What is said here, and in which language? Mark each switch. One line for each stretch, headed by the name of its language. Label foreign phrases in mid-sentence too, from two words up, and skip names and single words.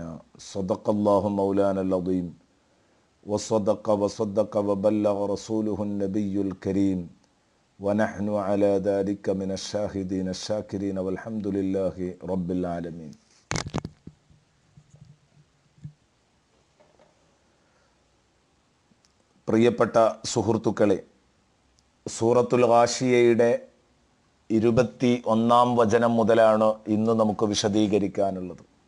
Arabic: صدق الله مولانا العظيم وصدق وبلغ رسوله النبي الكريم ونحن على ذلك من الشاهدين الشاكرين والحمد لله رب العالمين.
Malayalam: പ്രിയപ്പെട്ട സുഹൃത്തുക്കളെ, സൂറത്തുൽ ഗാശിയയുടെ 21 വചനം മുതലാണ് ഇന്ന് നമുക്ക് വിശദീകരിക്കാനുള്ളത്.